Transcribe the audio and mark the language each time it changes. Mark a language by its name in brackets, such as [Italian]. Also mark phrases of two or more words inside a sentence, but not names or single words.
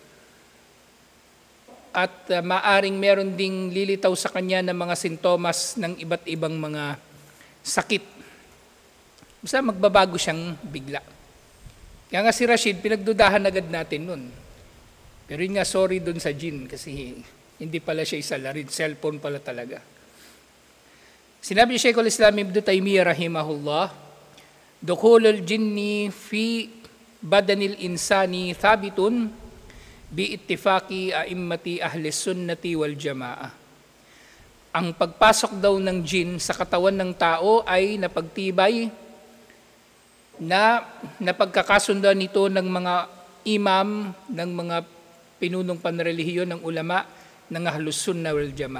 [Filipino] At maaring meron ding lilitaw sa kanya ng mga sintomas ng iba't ibang mga sakit. Basta magbabago siyang bigla. Kaya nga si Rashid, pinagdudahan agad natin nun. Pero yun nga, sorry dun sa jin kasi hindi pala siya isa larin, cellphone pala talaga. Sinabi ni [Arabic] Sheikhul Islam Ibn Taymiyyah rahimahullah, دخول الجني في بدن الإنسي ثابت باتفاق أئمة أهل السنة والجماعة. Ang pagpasok daw ng jin sa katawan ng tao ay napagtibay na napagkakasundan nito ng mga imam, ng mga pinunong panrelihiyon ng ulama ng أهل السنة والجماعة.